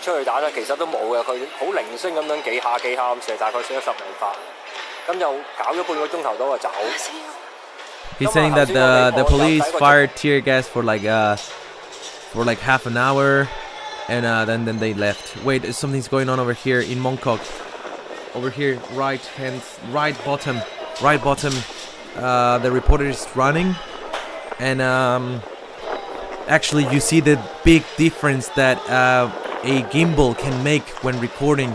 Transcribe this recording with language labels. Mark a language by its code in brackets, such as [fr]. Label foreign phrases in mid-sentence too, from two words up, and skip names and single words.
[yue] 出去打咧，其實都冇嘅，佢好零星咁樣幾下咁射，大概射咗10零發，咁就搞咗半個鐘頭到就走。 [en] He's saying that the police fired tear gas for like half an hour, and then they left. Wait, something's going on over here in Mongkok. Over here, right bottom. The reporter is running, and actually you see the big difference that a gimbal can make when recording.